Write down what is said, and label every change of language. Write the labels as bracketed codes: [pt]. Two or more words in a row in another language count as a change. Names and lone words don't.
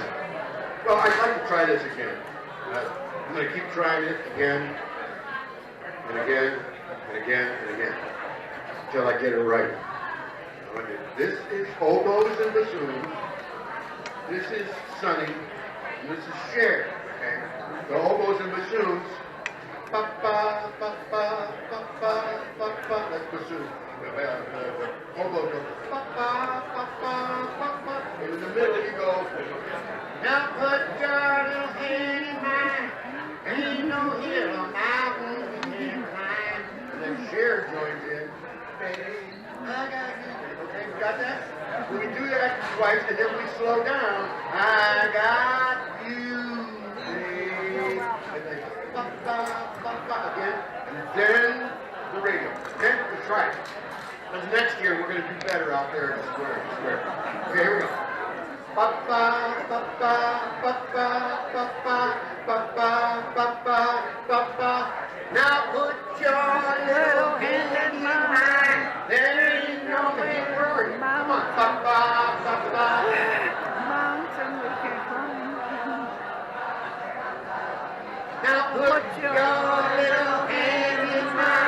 [en] Well, I'd like to try this again. I'm going to keep trying it again, and again, and again, and again, until I get it right. This is hobos and bassoons. This is Sonny. And this is Cher. Okay? The hobos and bassoons. Ba ba ba ba ba ba ba ba. That's bassoon. The hobos go ba ba ba ba ba ba. And in the middle you go. Now put your little hand in mine. Ain't no hill on mountain we can't climb. And then Cher joins in. Baby, I got you. Okay, we got that? When we do that twice and then we slow down, I got you, babe. And then ba ba ba ba again, and then the radio. Okay, let's try it. But next year, we're going to do better out there in the square. Okay, here we go. Ba-ba, ba-ba, ba-ba, ba-ba, ba-ba, ba-ba, ba-ba. Now put your little hand in mine. There ain't no big worry. Come on. Ba-ba, ba-ba. Mountain we can climb. Now put your little hand in mine.